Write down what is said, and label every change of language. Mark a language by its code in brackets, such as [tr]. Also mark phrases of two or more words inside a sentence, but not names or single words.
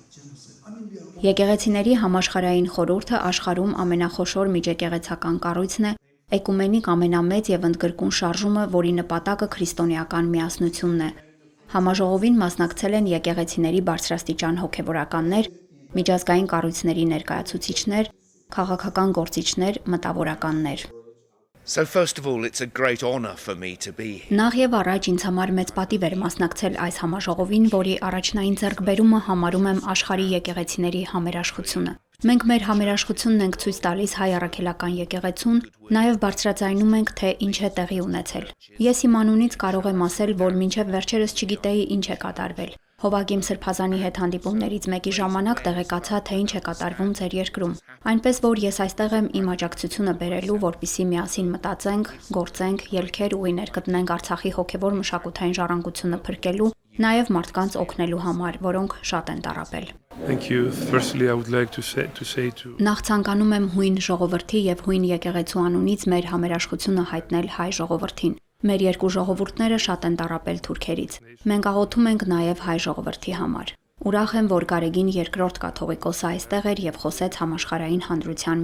[hy] Եկեղեցիների համաշխարհային խորհուրդը աշխարհում ամենախոշոր միջեկեղեցական կառույցն է, էկումենիկ ամենամեծ եւ ընդգրկուն շարժումը, որի նպատակը քրիստոնեական միասնությունն է։ Համաժողովին մասնակցել են եկեղեցիների բարձրաստիճան հոգևորականներ, միջազգային կառույցների ներկայացուցիչներ, քաղաքական գործիչներ, մտավորականներ։ [en] So first of all, it's a great honor for me to be here. [hy] Նախ եւ առաջ ինձ համար մեծ պատիվ էր մասնակցել այս համաժողովին, որի առաջնային ձեռքբերումը համարում եմ աշխարհի եկեղեցիների համերաշխությունը։ Մենք մեր համերաշխությունն ենք ցույց տալիս հայ առաքելական եկեղեցուն, նաև բարձրաձայնում ենք, թե ինչ է տեղի ունեցել։ Ես իմ անունից կարող եմ ասել, որ մինչև վերջերս չգիտեի ինչ է կատարվել։ Հովակիմ Սրբազանի հետ հանդիպումներից մեկի ժամանակ տեղեկացա, թե ինչ է կատարվում ձեր երկրում։ Այնպես որ ես այստեղ եմ իմ աջակցությունը բերելու, որպեսզի միասին մտածենք, գործենք, ելքեր ուղիներ գտնենք Արցախի հոգևոր մշակութային ժառանգությունը փրկելու, նաև մարդկանց օգնելու համար, որոնք շատ են տառապել։ [en] Thank you. Firstly, I would like to say to [hy] Նախ ցանկանում եմ հույն ժողովրդի եւ հույն եկեղեցու անունից մեր համերաշխությունը հայտնել հայ ժողովրդին։ Մեր երկու ժողովուրդները շատ են տառապել թուրքերից։ Մենք աղոթում ենք նաև հայ ժողովրդի համար։ Ուրախ եմ, որ Գարեգին երկրորդ կաթողիկոսը այստեղ էր եւ խոսեց համաշխարհային հանրության